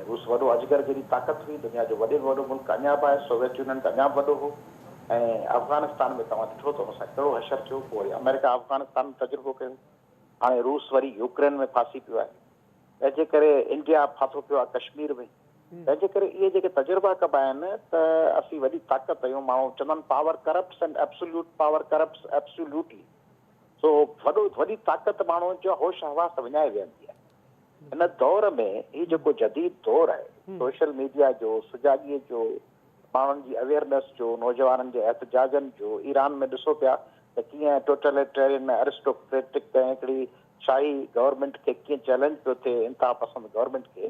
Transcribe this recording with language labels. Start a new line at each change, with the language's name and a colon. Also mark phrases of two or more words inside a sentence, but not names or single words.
Sindhi: रूस वॾो अजगर जहिड़ी ताक़त हुई, दुनिया जो वॾे में वॾो मुल्क अञा बि आहे, सोवियत यूनियन त अञा बि वॾो हो, ऐं अफ़गानिस्तान में तव्हां ॾिठो त हुन सां कहिड़ो हशर थियो। पोइ वरी अमेरिका अफ़गानिस्तान में तजुर्बो कयो, हाणे रूस वरी यूक्रेन में फासी पियो आहे, तंहिंजे करे इंडिया फाथो पियो आहे कश्मीर में। तंहिंजे करे इहे जेके तजुर्बा कबा आहिनि त असीं वॾी ताक़त आहियूं। माण्हू चवंदा आहिनि
English: power corrupts and absolute power corrupts absolutely.
Sindhi: सो वॾी ताक़त माण्हुनि जो होश हवास विञाए वेंदी आहे। हिन दौर में ही जेको जदीद दौर आहे,
English: social media
Sindhi: जो, सुजाॻीअ जो, माण्हुनि जी अवेयरनेस जो, नौजवाननि जे एहतजाजनि जो, ईरान में ॾिसो पिया त कीअं
English: totalitarian aristocratic
Sindhi: हिकिड़ी शाही गवर्नमेंट खे कीअं चैलेंज पियो थिए, इंतिहा पसंदि गवर्नमेंट खे।